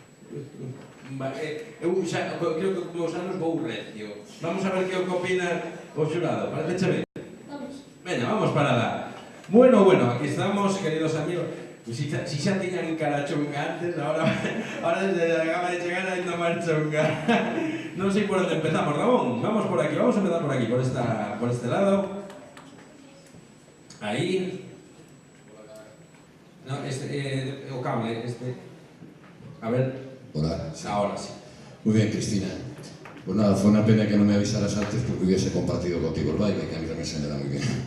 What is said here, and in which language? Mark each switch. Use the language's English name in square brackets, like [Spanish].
[Galician] Eu xa, creo que con os anos vou recio. Vamos a ver que opina o xurado, parece ben? Vamos. Veña, vamos para lá. Bueno, aquí estamos, queridos amigos. Si xa tiñan cara chunga antes, ahora desde acaba de chegar ainda máis chunga. Non sei por onde empezamos, Ramón. Vamos por aquí, vamos a empezar por aquí, por este lado. Aí. No, o cable, A ver. Hola. [Spanish] Ahora sí. Muy bien, Cristina. Pues nada, fue una pena que no me avisaras antes porque hubiese compartido contigo el baile, que a mí también se me da muy bien.